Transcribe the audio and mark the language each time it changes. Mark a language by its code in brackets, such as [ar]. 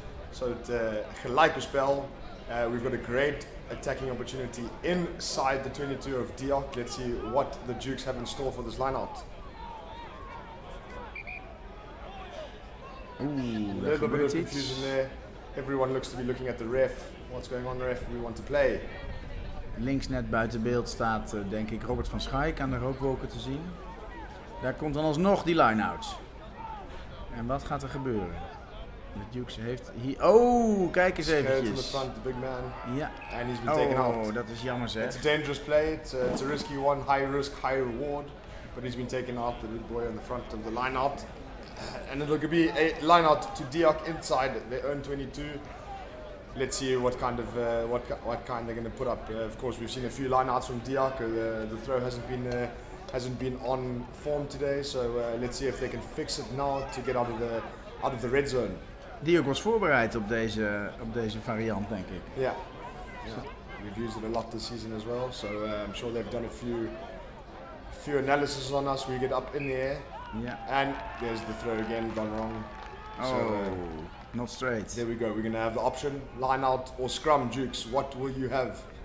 [en] So [nl] het gelijke spel. [en] We've got a great attacking opportunity inside the 22 of Diok. Let's see what the Dukes have in store for this line-out. Oeh, a little bit of confusion there. Everyone looks to be looking at the ref. What's going on, ref? We want to play. [nl] Links net buiten beeld staat, denk ik, Robert van Schaik aan de rookwolken te zien. Daar komt dan alsnog die line-out. En wat gaat er gebeuren? De Dukes heeft hier... Oh, kijk eens eventjes. [en] In the front, the big man. [nl] Ja. [en] And he's been taken out. [nl] Oh, dat is jammer zeg. [en] It's a dangerous play. It's a risky one. High risk, high reward. But he's been taken out, the little boy on the front of the line-out. And it'll be a line-out to Diok inside their own 22. Let's see what kind they're going to put up. Of course, we've seen a few line-outs from Diok. The throw hasn't been on form today. So let's see if they can fix it now to get out of the red zone. [nl] Diok was voorbereid op deze variant, denk ik. [en] Yeah. We've used it a lot this season as well, so I'm sure they've done a few analysis on us. We get up in the air, and there's the throw again, gone wrong. Oh, so, not straight. There we go. We're going to have the option, line out or scrum. Dukes, what will you have?